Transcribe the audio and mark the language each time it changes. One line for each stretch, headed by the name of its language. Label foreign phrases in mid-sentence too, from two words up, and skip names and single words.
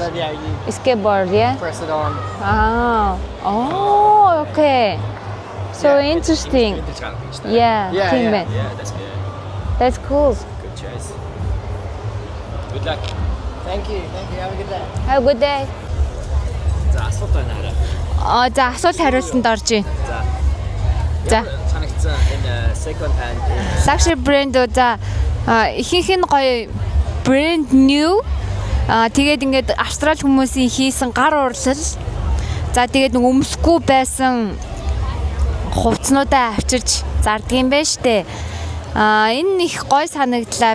English: then yeah, you Skateboard, yeah. press it on. Oh, okay. So Yeah. interesting. Vintage kind of beach there. Yeah, Yeah, team yeah. man. Yeah, that's good. That's cool. Good choice. Good luck. Thank you. Have a good day. Have a good day.
Mongolian: За асуулт байна арай. За асуулт хариултанд орж ийн. За. Санагдсан энэ
English: second hand Luxury brand
Mongolian: за ихэнх нь гоё
English: brand new
Mongolian: Тэгээд ингээд австрал хүмүүсийн хийсэн гар урлал. За тэгээд нэг өмсөхгүй байсан хувцснуудаа авчирч зардаг юм байна штэ. Энэ их гой санагдлаа.